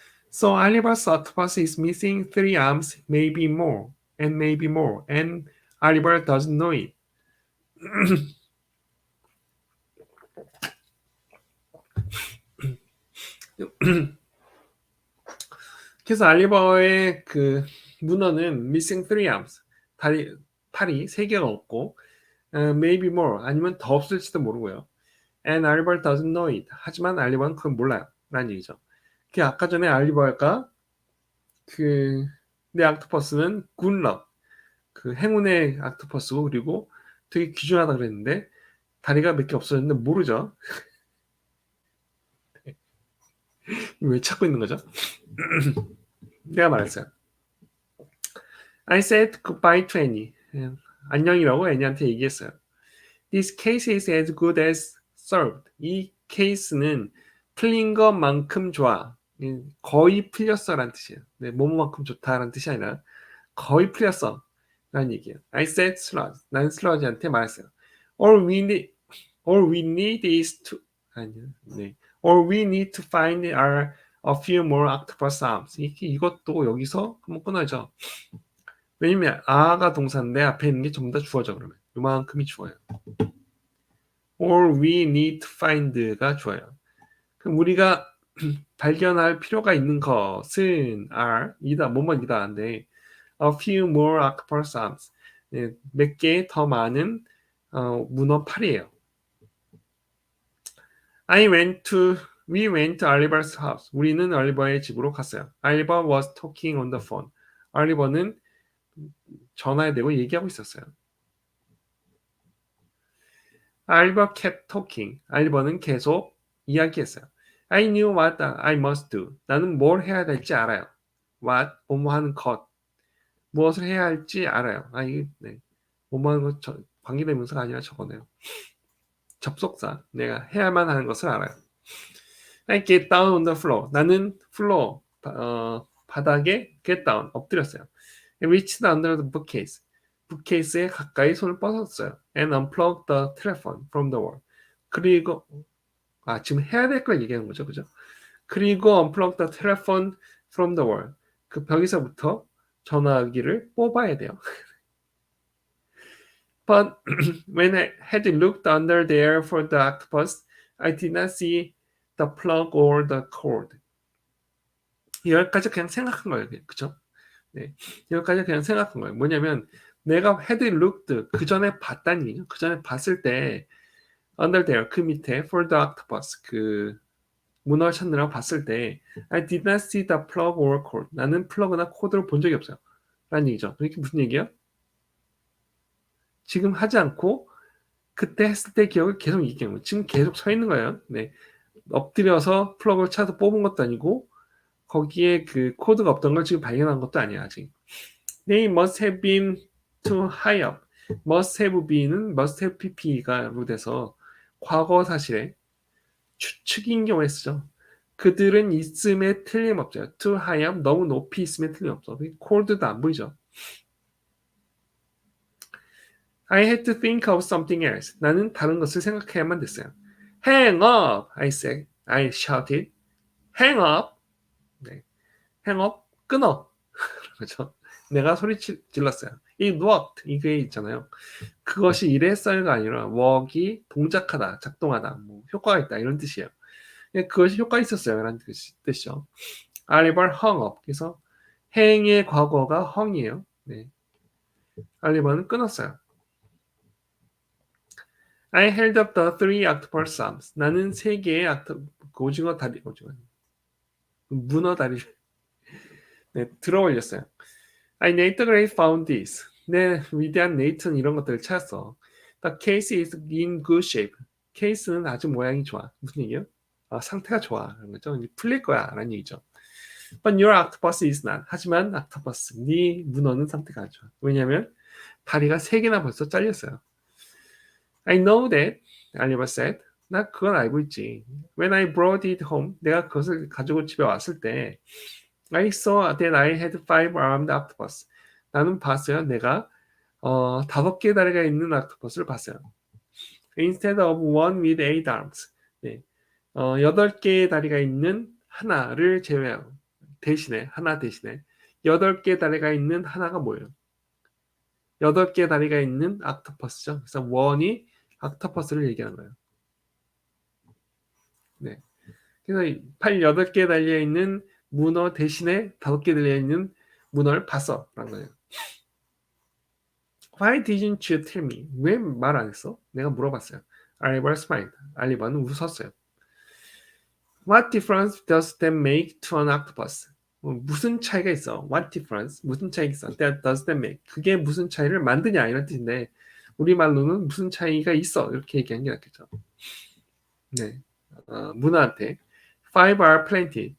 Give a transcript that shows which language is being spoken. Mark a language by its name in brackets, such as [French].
[English] So Oliver's octopus is missing 3 arms, maybe more, and Oliver doesn't know it. [Korean] 그래서 알리버의 그 문어는 [English] missing 3 arms, [Korean] 팔이 3개가 없고 [English] maybe more, [Korean] 아니면 더 없을지도 모르고요. [English] And Oliver doesn't know it. [Korean] 하지만 알리버는 그건 몰라요. 라는 얘기죠. 그 아까 전에 알리버가 내 옥토퍼스는 굿럭, 그 행운의 옥토퍼스고 그리고 되게 귀중하다 그랬는데 다리가 몇 개 없어졌는데 모르죠. 왜 찾고 있는 거죠? 내가 말했어요. [English] I said goodbye to Annie. [Korean] 안녕이라고 애니한테 얘기했어요. [English] This case is as good as solved. [Korean] 이 케이스는 풀린 것만큼 좋아. 거의 풀렸어라는 뜻이에요. 네, 뭐뭐만큼 좋다라는 뜻이 아니라 거의 풀렸어 라는 얘기예요. [English] I said sludge. [Korean] 난 슬러지한테 말했어요. [English] All we need is to [Korean] 아니요. 네. [English] All we need to find are a few more octopus arms. [Korean] 이것도 여기서 한번 끊어야죠. 왜냐면 아가 동사인데 앞에 있는 게 전부 다 주어져 그러면 요만큼이 주어요. [English] All we need to find [Korean] 가 주어요. 그럼 우리가 발견할 필요가 있는 것은 are 이다 뭐뭐이다인데 [English] a few more octopus arms [Korean] 네, 몇 개 더 많은 문어 팔이에요. [English] We went to Oliver's house. [Korean] 우리는 올리버의 집으로 갔어요. [English] Oliver was talking on the phone. [Korean] 올리버는 전화에 대고 얘기하고 있었어요. [English] Oliver kept talking. [Korean] 올리버는 계속 이야기했어요. [English] I knew what I must do. [Korean] 나는 뭘 해야 될지 알아요. What, 뭐뭐 하는 것. 무엇을 해야 할지 알아요. 이게 네. 뭐뭐 하는 것 관계대명사가 아니라 저거네요. 접속사. 내가 해야만 하는 것을 알아요. [English] I get down on the floor. [Korean] 나는 floor, 바닥에 [English] get down, [Korean] 엎드렸어요. [English] I reached under the bookcase. [Korean] bookcase에 가까이 손을 뻗었어요. [English] And unplugged the telephone from the wall. [Korean] 그리고 지금 해야 될 걸 얘기하는 거죠, 그죠? 그리고 [English] unplugged the telephone from the wall. [Korean] 그 벽에서부터 전화기를 뽑아야 돼요. [English] But when I had looked under there for the octopus, I did not see the plug or the cord. [Korean] 여기까지 그냥 생각한 거예요, 그죠? 네, 여기까지 그냥 생각한 거예요. 뭐냐면 내가 [English] had looked [Korean] 그 전에 봤다는 얘기죠. 그 전에 봤을 때 [English] under there [Korean] 그 밑에 [English] for the octopus [Korean] 그 문어를 찾느라고 봤을 때 [English] I did not see the plug or cord. [Korean] 나는 플러그나 코드를 본 적이 없어요. 라는 얘기죠. 이게 무슨 얘기예요? 지금 하지 않고 그때 했을 때 기억을 계속 얘기하는 거예요. 지금 계속 서 있는 거예요. 네. 엎드려서 플러그를 찾아 뽑은 것도 아니고 거기에 그 코드가 없던 걸 지금 발견한 것도 아니야 아직. [English] They must have been too high up. must have been [Korean] 은 [English] must have pp [Korean] 가로 돼서 과거 사실에 추측인 경우에 쓰죠. 그들은 있음에 틀림없어요. [English] too high up [Korean] 너무 높이 있음에 틀림없어. 코드도 안 보이죠. I had to think of something else. 나는 다른 것을 생각해야만 됐어요. [English] Hang up, I said. I shouted. Hang up. 네. Hang up, [Korean] 끊어. 그렇죠. 내가 소리 질렀어요. [English] It worked. [Korean] 이게 있잖아요. 그것이 일했어요가 아니라 work이 동작하다, 작동하다, 뭐 효과가 있다 이런 뜻이에요. 그것이 효과 있었어요. 라는 뜻이죠. [English] Oliver hung up. [Korean] 그래서 행의 과거가 hung이에요. 네. Oliver는 끊었어요. [English] I held up the three octopus arms. [Korean] 나는 세 개의 오징어 다리, 문어 다리를 네, 들어 올렸어요. [English] I Nate the Great found this. [Korean] 내 위대한 네이트는 이런 것들을 찾았어. [English] The case is in good shape. [Korean] 케이스는 아주 모양이 좋아. 무슨 얘기예요? 상태가 좋아. 그런 거죠. 풀릴 거야. 라는 얘기죠. [English] But your octopus is not. [Korean] 하지만 octopus, 네 문어는 상태가 안 좋아. 왜냐하면 다리가 3개나 벌써 잘렸어요. [English] I know that, Oliver said. [Korean] 나 그건 알고 있지. [English] When I brought it home, [Korean] 내가 그것을 가지고 집에 왔을 때 [English] I saw that I had 5 armed octopus. [Korean] 나는 봤어요. 내가 5개 다리가 있는 octopus를 봤어요. Instead of one with 8 arms. 네. 8개의 다리가 있는 하나를 제외하고 대신에 하나 대신에 8개 다리가 있는 하나가 뭐예요? 8개 다리가 있는 octopus죠. 그래서 one이 octopus를 얘기하는 거예요. 네. 그래서 팔 8개 달려 있는 문어 대신에 5개 달려 있는 문어를 봤어. 라는 거예요. [English] Why didn't you tell me? [Korean] 왜 말 안 했어? 내가 물어봤어요. [English] Oliver smiled. [Korean] 알리버는 웃었어요. [English] What difference does that make to an octopus? [Korean] 무슨 차이가 있어? [English] What difference? [Korean] 무슨 차이가 있어? [English] That does that make? [Korean] 그게 무슨 차이를 만드냐 이런 뜻인데 우리말로는 무슨 차이가 있어 이렇게 얘기하는 게 낫겠죠. 네, 문어한테 [English] Five are plenty.